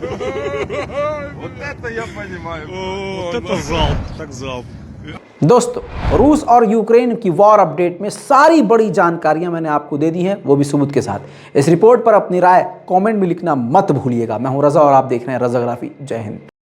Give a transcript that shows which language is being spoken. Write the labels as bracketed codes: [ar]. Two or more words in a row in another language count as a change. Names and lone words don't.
[ru] Вот это я понимаю. Вот это залп, так залп. [hi] दोस्तों रूस और यूक्रेन की [en] war update [hi] में सारी बड़ी जानकारियां मैंने आपको दे दी हैं, वो भी सबूत के साथ। इस रिपोर्ट पर अपनी राय कमेंट में लिखना मत भूलिएगा। मैं हूं रजा और आप देख रहे हैं रजाग्राफी। जय हिंद।